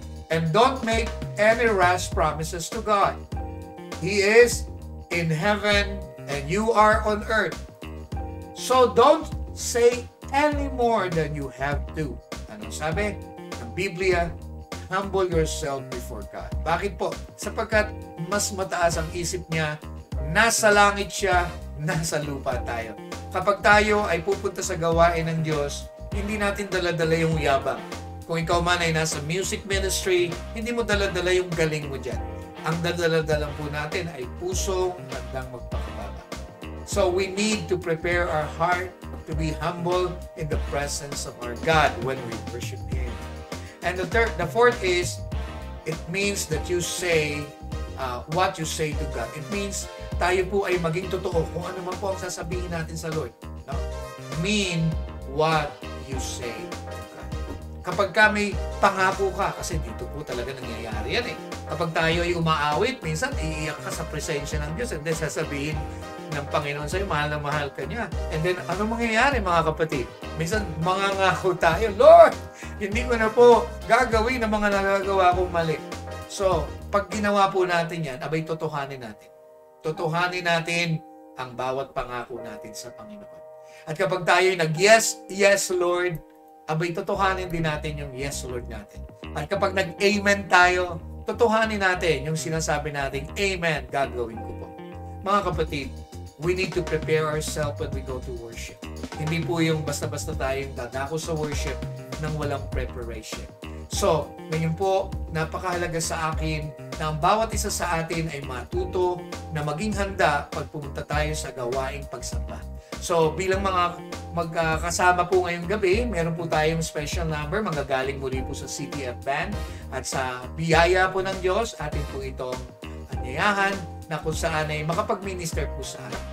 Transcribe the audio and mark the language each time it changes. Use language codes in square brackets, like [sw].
[en] And don't make any rash promises to God. He is in heaven and you are on earth. So don't say any more than you have to. [tl] Anong sabi? Ang Biblia, humble yourself before God. Bakit po? Sapagkat mas mataas ang isip niya, nasa langit siya, nasa lupa tayo. Kapag tayo ay pupunta sa gawain ng Diyos, hindi natin dala-dala yung yabang. Kung ikaw man ay nasa music ministry, hindi mo dala-dala yung galing mo dyan. Ang dala-dala po natin ay pusong handang magpakababa. [en] So we need to prepare our heart to be humble in the presence of our God when we worship Him. And the fourth is, it means that you say what you say to God. [tl] It means tayo po ay maging totoo kung ano man po ang sasabihin natin sa Lord. No? Mean what you say to God. Kapag may pangako ka, kasi dito po talaga nangyayari yan eh. Kapag tayo ay umaawit, minsan iiyak ka sa presensya ng Diyos and then sasabihin ng Panginoon sa'yo, mahal na mahal ka niya. And then, ano mangyayari mga kapatid? Minsan, mangangako tayo, Lord, hindi ko na po gagawin ang mga nagagawa kong mali. So, pag ginawa po natin yan, abay totohanin natin. Totohanin natin ang bawat pangako natin sa Panginoon. At kapag tayo nag-yes, yes Lord, abay totohanin din natin yung yes Lord natin. At kapag nag-amen tayo, totohanin natin yung sinasabi natin, amen, gagawin ko po. [en] Mga kapatid, we need to prepare ourselves when we go to worship. [tl] Hindi po yung basta-basta tayong dadako sa worship nang walang preparation. So, ngayon po, napakahalaga sa akin na ang bawat isa sa atin ay matuto na maging handa pag pumunta tayo sa gawaing pagsamba. So, bilang mga magkakasama po ngayong gabi, meron po tayong special number, magagaling muli po sa CTF Band at sa biyaya po ng Diyos, atin po itong anyayahan na kung saan ay makapag-minister po sa atin.